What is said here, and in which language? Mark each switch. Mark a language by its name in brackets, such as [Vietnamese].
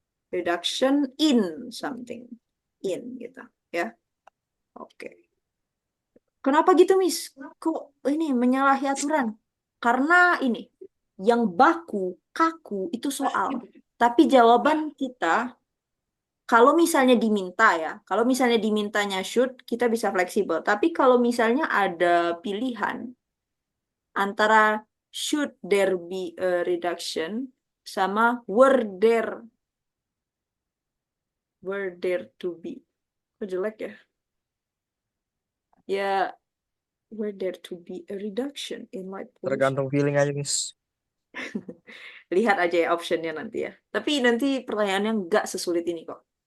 [English] Reduction in something. [Indonesian] In gitu. Ya. Oke. Kenapa gitu, Miss? Kok ini menyalahi aturan? Karena ini, yang baku, kaku, itu soal. Tapi jawaban kita, kalau misalnya diminta ya, kalau misalnya dimintanya should, kita bisa fleksibel. Tapi kalau misalnya ada pilihan antara [English] should there be a reduction [Indonesian] sama [English] were there to be. [Indonesian] Kok jelek ya? [English] Ya, were there to be a reduction in light pollution. [Indonesian] tergantung feeling aja, Miss. Lihat aja ya optionnya nanti ya. Tapi nanti pertanyaannya nggak sesulit ini kok.